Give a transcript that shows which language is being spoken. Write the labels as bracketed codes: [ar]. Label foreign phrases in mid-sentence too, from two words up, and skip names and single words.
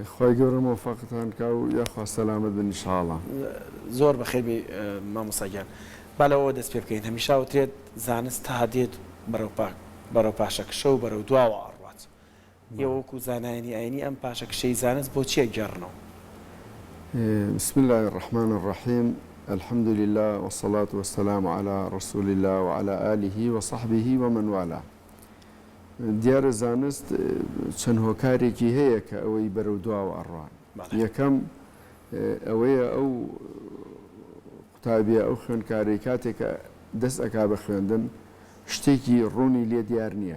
[ckb] خۆی گەورە مۆفەقتان کا و یاخوا سەلامەت بن ئینشاءڵڵا. زۆر بەخێر بێ مامۆستا گیان. با لەوە دەست پێ بکەین. هەمیشە وترێت زانست تا دێت بەرەو پاشەکشە و بەرەو دواوە ئەڕوات. ئێوە وەکو زانایانی ئاینی ئەم پاشەکشەی زانست بۆ چیە گەڕنەوە؟ [ar] بسم الله الرحمن الرحيم. الحمد لله والصلاة والسلام على رسول الله وعلى آله وصحبه ومن والاه. [ckb] دیارە زانست چەند هۆکارێکی هەیە کە ئەوەی بەرەو دواوە ئەڕوان. یەکەم ئەوەیە ئەو قوتابیە ئەو خوێنکاری کاتێکە دەست ئەکا بە خوێندن شتێکی ڕوونی لێ دیار نییە.